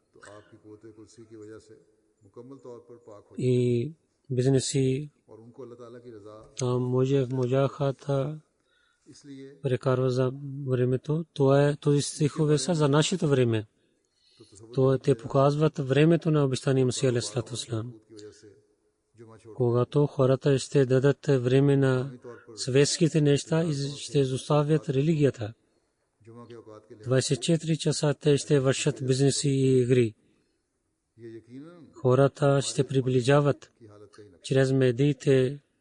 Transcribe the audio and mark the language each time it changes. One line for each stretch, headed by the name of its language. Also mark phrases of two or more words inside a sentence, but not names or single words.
Bulgarian: И бизнеси там можаха да прекарва за времето. Този стихове са за нашето време. Те показват времето на обещания Масия
Arabic: عليه الصلاة والسلام.
Bulgarian: Когато хората ще дадат време на светските неща и ще изоставят религията. 24 часа те ще вършат бизнеси и игри. Хората ще приближават чрез медиите.